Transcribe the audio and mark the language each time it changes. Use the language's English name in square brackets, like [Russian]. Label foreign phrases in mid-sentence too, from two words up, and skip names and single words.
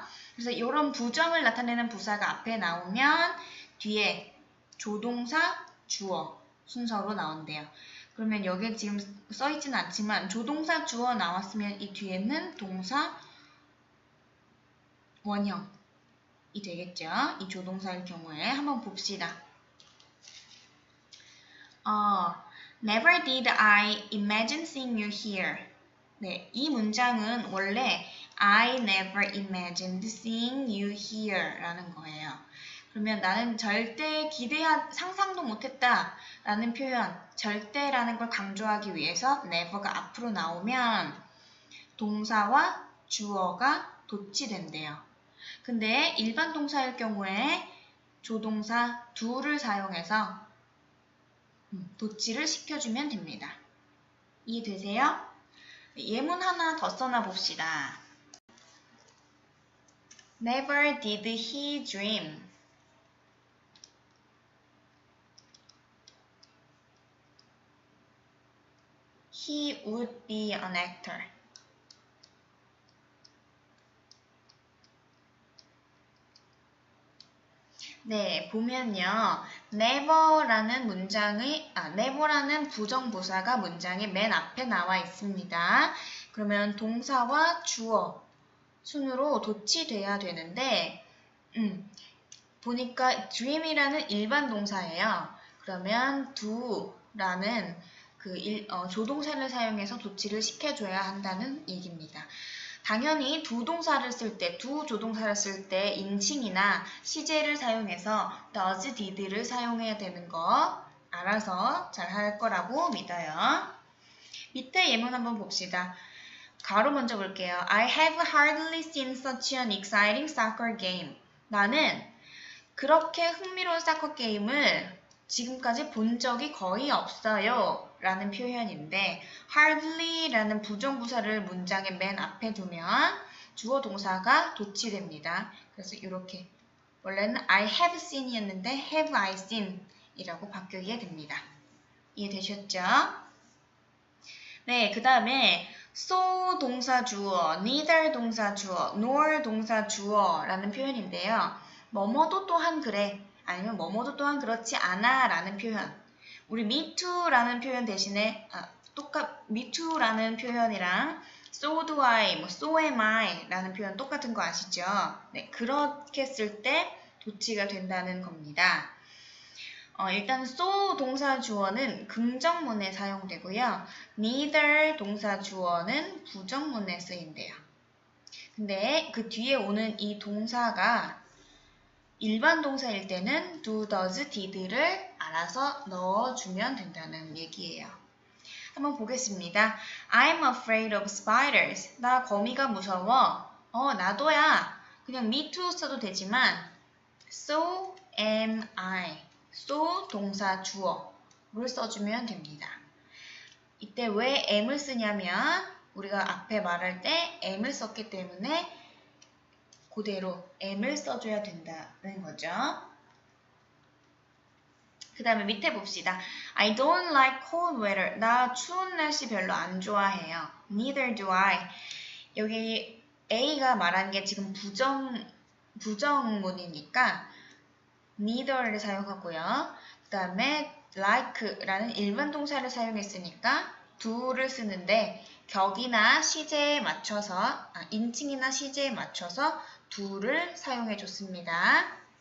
[Korean] 그래서 이런 부정을 나타내는 부사가 앞에 나오면 뒤에 조동사, 주어 순서로 나온대요. 그러면 여기에 지금 써있진 않지만 조동사, 주어 나왔으면 이 뒤에는 동사, 원형이 되겠죠. 이 조동사일 경우에 한번 봅시다. [English] Never did I imagine seeing you here. [Korean] 네, 이 문장은 원래 [English] I never imagined seeing you here [Korean] 라는 거예요. 그러면 나는 절대 상상도 못했다 라는 표현, 절대라는 걸 강조하기 위해서 never가 앞으로 나오면 동사와 주어가 도치된대요. 근데 일반 동사일 경우에 조동사 do를 사용해서 도치를 시켜주면 됩니다. 이해되세요? 예문 하나 더 써놔 봅시다. [English] Never did he dream. He would be an actor. [Korean] 네, 보면요. never라는 never라는 부정부사가 문장의 맨 앞에 나와 있습니다. 그러면 동사와 주어 순으로 도치돼야 되는데, 보니까 dream이라는 일반 동사예요. 그러면 do라는 조동사를 사용해서 도치를 시켜줘야 한다는 얘기입니다. 당연히 두 조동사를 쓸 때 인칭이나 시제를 사용해서 does, did를 사용해야 되는 거 알아서 잘 할 거라고 믿어요. 밑에 예문 한번 봅시다. 가로 먼저 볼게요. [English] I have hardly seen such an exciting soccer game. [Korean] 나는 그렇게 흥미로운 사커 게임을 지금까지 본 적이 거의 없어요 라는 표현인데 hardly 라는 부정부사를 문장의 맨 앞에 두면 주어 동사가 도치됩니다. 그래서 이렇게 원래는 [English] I have seen [Korean] 이었는데 [English] have I seen [Korean] 이라고 바뀌게 됩니다. 이해되셨죠? 네, 그 다음에 so 동사 주어, neither 동사 주어, nor 동사 주어 라는 표현인데요. 뭐뭐도 또한 그래 아니면 뭐뭐도 또한 그렇지 않아 라는 표현. 우리 [English] me too [Korean] 라는 표현 대신에 [English] me too [Korean] 라는 표현이랑 [English] so do I, so am I [Korean] 라는 표현 똑같은 거 아시죠? 네, 그렇게 쓸 때 도치가 된다는 겁니다. 일단 so 동사 주어는 긍정문에 사용되고요. neither 동사 주어는 부정문에 쓰인대요. 근데 그 뒤에 오는 이 동사가 일반 동사일 때는 [English] do, does, [Korean] did를 알아서 넣어주면 된다는 얘기예요. 한번 보겠습니다. [English] I'm afraid of spiders. [Korean] 나 거미가 무서워. 나도야. 그냥 [English] me too [Korean] 써도 되지만 [English] so am I. [Korean] so 동사 주어를 써주면 됩니다. 이때 왜 am을 쓰냐면 우리가 앞에 말할 때 am을 썼기 때문에 그대로 am을 써줘야 된다는 거죠. 그 다음에 밑에 봅시다. [English] I don't like cold weather. [Korean] 나 추운 날씨 별로 안 좋아해요. [English] Neither do I. [Korean] 여기 A가 말한 게 지금 부정문이니까 neither를 사용하고요. 그 다음에 like라는 일반 동사를 사용했으니까 do를 쓰는데 격이나 시제에 맞춰서 인칭이나 시제에 맞춰서 do를 사용해 줬습니다.